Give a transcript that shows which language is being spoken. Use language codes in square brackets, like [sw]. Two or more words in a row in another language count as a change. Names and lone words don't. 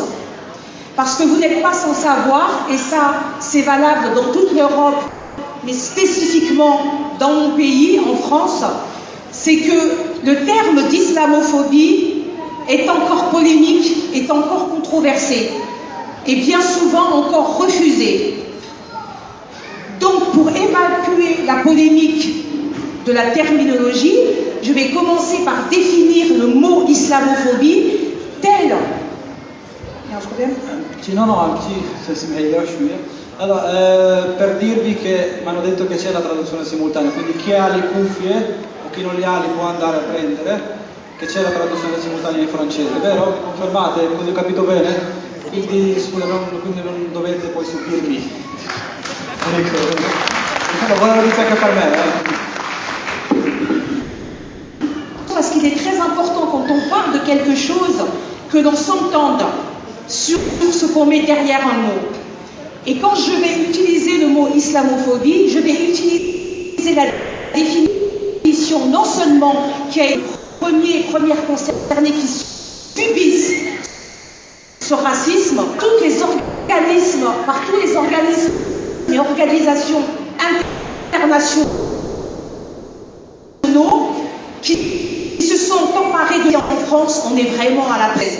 [fr] Parce que vous n'êtes pas sans savoir, et ça c'est valable dans toute l'Europe, mais spécifiquement dans mon pays, en France, c'est que le terme d'islamophobie est encore polémique, est encore controversé, et bien souvent encore refusé. Donc pour évacuer la polémique de la terminologie, je vais commencer par définir le mot islamophobie tel... Il y a un problème? [it] Sì, no, anche se si meglio allora, per dirvi che mi hanno detto che c'è la traduzione simultanea, quindi chi ha le cuffie o chi non le ha li può andare a prendere, che c'è la traduzione simultanea in francese, vero? Mi confermate? Così ho capito bene? quindi non dovete poi subirmi. Ecco, buona notizia anche per me. [fr] Parce qu'il est très important quand on parle de quelque chose que l'on s'entende sur ce qu'on met derrière un mot. Et quand je vais utiliser le mot islamophobie, je vais utiliser la définition non seulement qui est première concernée qui subissent ce racisme, tous les organismes et organisations internationaux qui se sont emparés de en France, on est vraiment à la presse.